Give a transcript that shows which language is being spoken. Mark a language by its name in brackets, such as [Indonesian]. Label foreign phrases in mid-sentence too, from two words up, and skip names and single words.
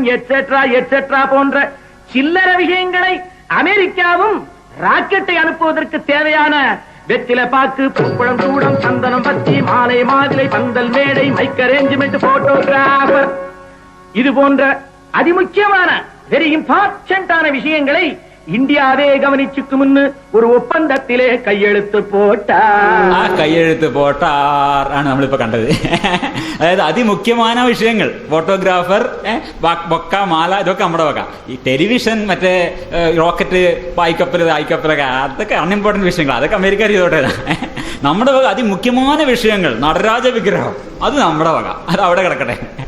[English] etcetera etcetera [Tamil] போன்ற சில்லற விஷயங்களை அமெரிக்காவும் ராக்கெட்டை அனுப்புவதற்கு தேவையான வெற்றில பாக்கு, பூக்குளம், கூடம், சந்தனம், பத்தி, மாலை, மாதுளை, பந்தல், மேடை, [English] mic arrangement, [Tamil] போட்டோகிராஃபர், இது போன்ற அதிமுக்கியமான [English] very important [Tamil] விஷயங்களை இந்தியாவே கவனிச்சுக்கு முன்னு ஒரு ஒப்பந்தத்திலே கையெழுத்து போட்டார். [Malayalam] ആ കൈയെഴുത്ത് പോട്ടാർ ആണ് നമ്മളിപ്പോ കണ്ടത്. അതായത് അതിമുഖ്യമായ വിഷയങ്ങൾ, ഫോട്ടോഗ്രാഫർ, ബൊക്ക, മാല, ഇതൊക്കെ നമ്മുടെ വക. ഈ ടെലിവിഷൻ, മറ്റേ റോക്കറ്റ്, പായ്ക്കപ്പലൊക്കെ അതൊക്കെ അൺഇമ്പോർട്ടന്റ് വിഷയങ്ങൾ, അതൊക്കെ അമേരിക്ക ചെയ്തോട്ടെ. നമ്മുടെ വക അതിമുഖ്യമായ വിഷയങ്ങൾ, നടരാജ വിഗ്രഹം, അത് നമ്മുടെ വക, അത് അവിടെ കിടക്കട്ടെ.